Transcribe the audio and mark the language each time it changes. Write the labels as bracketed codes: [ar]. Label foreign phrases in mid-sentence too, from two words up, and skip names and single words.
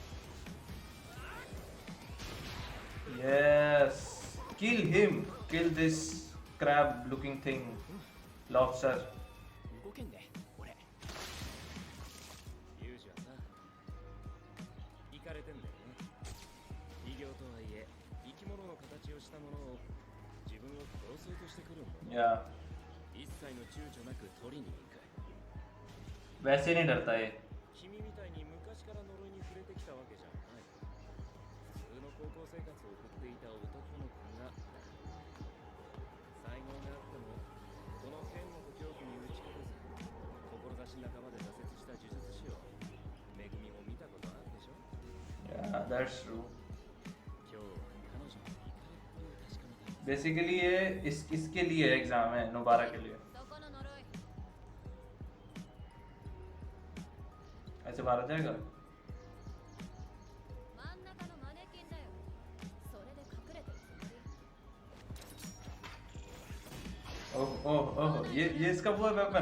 [en] yes kill him kill this crab looking thing lobster [ja] 動けんね俺。ユージはさ、イカれてんだよね。異形とはいえ、生き物の形をしたものを自分を殺そうとしてくるもの。 या 一切の躊躇なく取りに行く。 [hi] वैसे नहीं डरता ये [ja] 君みたいに昔から呪いに触れてきたわけじゃない。普通の高校生活を送っていた男の子が才能があってもこの剣の恐怖に打ち勝てず志半ばで挫折した呪術師をめぐみも見たことあるでしょ。 [en] yeah that's true [ja] 今日は彼女の怒りっぷりを確かめた。 [hi] बेसिकली ये इसके लिए एग्जाम है नोबारा के लिए [ja] そこの呪い。 [hi] ऐसे मारा जाएगा [ja] 真ん中のマネキンだよ。それで隠れてるつもり。 [hi] ओह ओह ओह ये इसका वो है वेपन